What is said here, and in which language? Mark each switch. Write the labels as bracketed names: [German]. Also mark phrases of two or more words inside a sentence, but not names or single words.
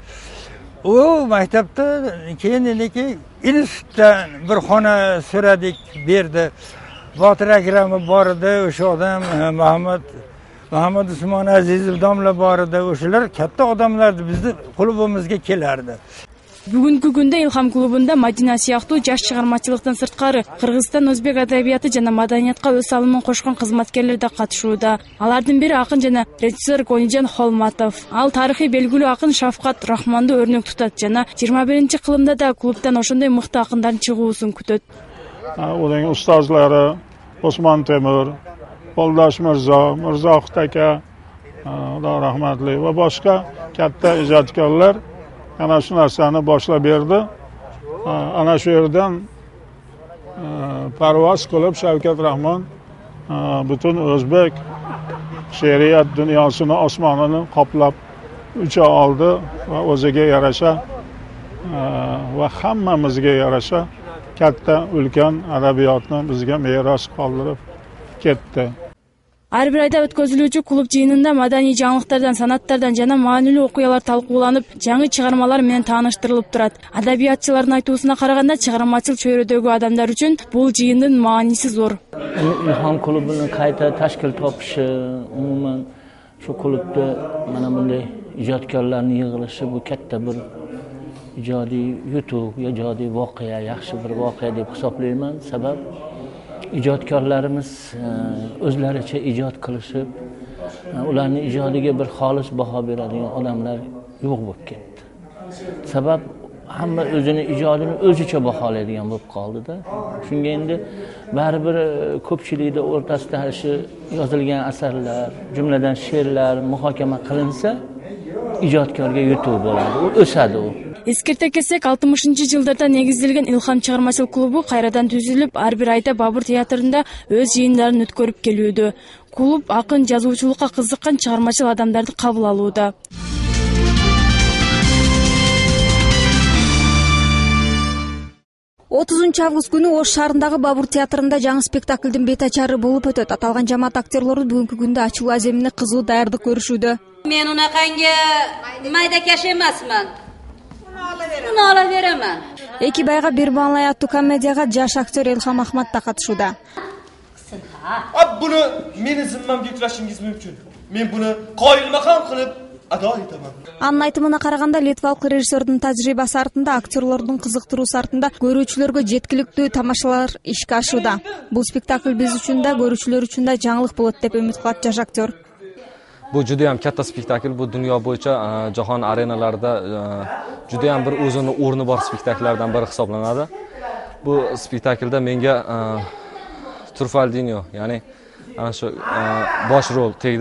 [Uzbek] U maktabda keyin endiki institutdan bir xona so'radik, berdi. Botir Akramov bor edi, o'sha odam Muhammad Usmon Azizov domla bor edi. O'shalar katta odamlardi, bizni klubimizga kelardi. [Kyrgyz] Бүгүнкү күндө Илхам клубунда Мадина сыяктуу жаш чыгармачылыктан сырткары Кыргызстан өзбек адабияты жана маданиятка өз салымын кошкон кызматкерлер да катышууда. Алардын бири акын жана режиссер Конижан Холматов. Ал тарыхый белгилүү акын Шафкат Рахманды өрнөк тутат жана 21 кылымда да клубтан ошондой мыкты акындардын чыгуусун күтөт. [Uzbek] Uning ustozlari Osmon Temur, Poldosh Mirzo, Mirzohid aka, Xudo rahmatli va boshqa katta ijodkorlar ana shu narsani boshlab berdi. Ana shu yerdan parvoz qilib Shavkat Rahmon butun o'zbek she'riyat dunyosini, osmonini qoplab ucha oldi va o'ziga yarasha va hammamizga yarasha katta ulkan adabiyotni bizga meros qoldirib ketdi. [Kyrgyz] Ар бир айда өткөзүлүүчү клуб жыйынында маданий жаңылыктардан, санаттардан жана маанилүү окуялар талкууланып, жаңы чыгармалар менен тааныштырылып турат. Адабиятчылардын айтуусуна караганда, чыгармачыл чөйрөдөгү адамдар үчүн бул жыйындын мааниси зор. Илхам клубунун кайта ташкил топушу, [Uzbek] умуман shu klubda mana bunday ijodkorlarning yig'ilishi bu katta bir ijodiy yutuq, ijodiy voqea, yaxshi bir voqea deb hisoblayman. Sabab ijodkorlarimiz o'zlaricha ijod qilishib, ularning ijodiga bir xolis baho beradigan odamlar yo'q bo'lib ketdi. Sabab hamma o'zini ijodini o'zicha baholaydigan bo'lib qoldi-da. Shunga endi baribir ko'pchilikda o'rtasida shu yozilgan asarlar, jumladan she'rlar muhokama qilinsa, ijodkorga yutuq bo'ladi, u o'sadi u. [Kyrgyz] Эскерте кетсек, 60-жылдарда негизделген Илхам чыгармачыл клубу кайрадан түзүлүп, ар бир айда Бабур театрында өз жыйындарын өткөрүп келүүдө. Клуб акын, жазуучулукка кызыккан чыгармачыл адамдарды кабыл алууда. Август күнү Ош шаарындагы Бабур театрында жаңы спектаклдин бет ачары болуп өтөт. Аталган жамаат актерлору бүгүнкү күндө ачылуу аземине кызуу даярдык көрүшүүдө. [Uzbek] Men unaqangi maydakash emasman. Buni olaveraman. [Kyrgyz] Эки байга бир маалай аттуу комедияга жаш актер Элхам Ахмат да катышууда. [Uzbek] Buни meni zimmamga yuklashingiz mumkin. Men buni qoyilmaqom qilib ado etaman. [Kyrgyz] Анын айтымына караганда, литвалык режиссердун тажрыйбасы артында, актерлордун кызыктыруусу артында көрүүчүлөргө жеткиликтүү тамашалар ишке ашууда. Бул спектакль биз үчүн да, көрүүчүлөр үчүн да жаңылык болот деп үмүт кылат жаш актер. [Uzbek] Bu juda ham katta spektakl. Bu dunyo bo'yicha jahon arenalarida juda ham bir o'zini o'rni bor spektakllardan biri hisoblanadi. Bu spektaklda menga Trufaldinho, ya'ni ana shu bosh rol tegdi.